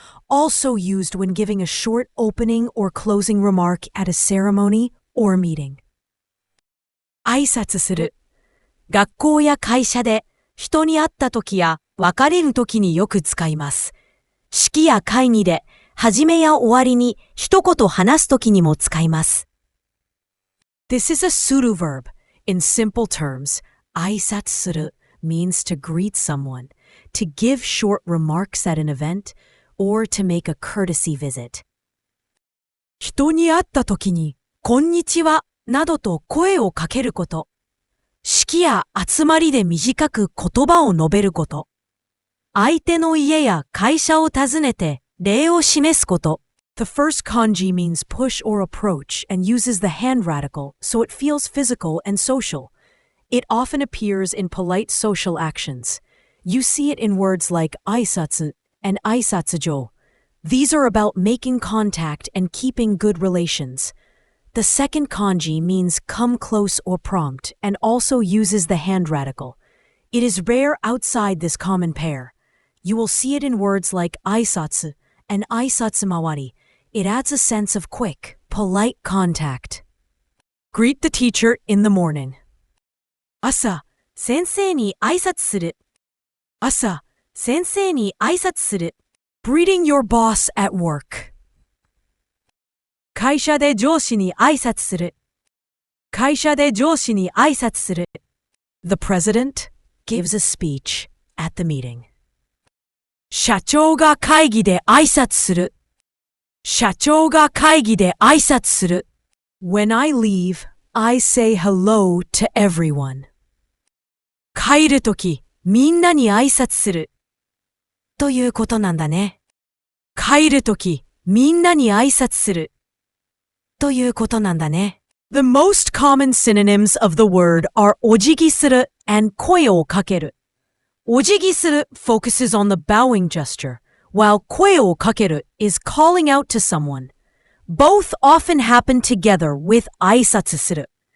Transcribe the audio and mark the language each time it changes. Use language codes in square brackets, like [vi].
[en] Also used when giving a short opening or closing remark at a ceremony or meeting. [ja] 挨拶する。学校や会社で人に会った時や別れる時によく使います。式や会議で始めや終わりに一言話す時にも使います。 [en] This is a pseudo verb. In simple terms, 挨拶する means to greet someone, to give short remarks at an event, or to make a courtesy visit. [ja] 人に会った時に、こんにちは、などと声をかけること。式や集まりで短く言葉を述べること。相手の家や会社を訪ねて礼を示すこと。 [en] The first kanji means push or approach and uses the hand radical, so it feels physical and social. It often appears in polite social actions. You see it in words like 挨拶 and 挨拶状. These are about making contact and keeping good relations. The second kanji means come close or prompt and also uses the hand radical. It is rare outside this common pair. You will see it in words like 挨拶 and 挨拶回り. It adds a sense of quick, polite contact. Greet the teacher in the morning. [ja] 朝、先生に挨拶する。朝、先生に挨拶する。 [en] Greeting your boss at work. [ja] 会社で上司に挨拶する。会社で上司に挨拶する。 [en] The president gives a speech at the meeting. [ja] 社長が会議で挨拶する。社長が会議で挨拶する。 [en] When I leave, I say hello to everyone. [ja] 帰るとき、みんなに挨拶する。ということなんだね。帰るとき、みんなに挨拶する。ということなんだね。 [en] The most common synonyms of the word are お辞儀する and 声をかける。お辞儀する focuses on the bowing gesture, while 声をかける is calling out to someone. Both often happen together with 挨拶する.